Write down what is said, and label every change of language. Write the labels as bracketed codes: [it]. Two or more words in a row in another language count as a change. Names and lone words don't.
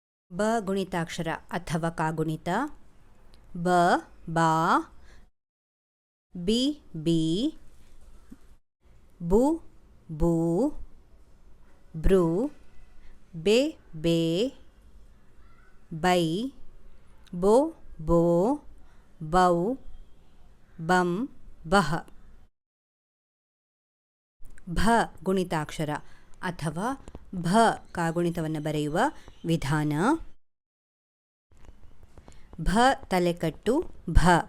[kn] ಬ ಗುಣಿತಾಕ್ಷರ ಅಥವಾ ಕಾಗುಣಿತ. ಬ ಬಾ, ಬಿ ಬಿ, ಬು ಬೂ, ಬ್ರೂ, ಬೆ ಬೇ, ಬೈ, ಬೋ ಬೋ, ಬೌ, ಬಂ, ಬಹ. ಭ ಗುಣಿತಾಕ್ಷರ ಅಥವಾ ಭ ಕಾಗುಣಿತವನ್ನು ಬರೆಯುವ ವಿಧಾನ. ಭ ತಲೆಕಟ್ಟು ಭ.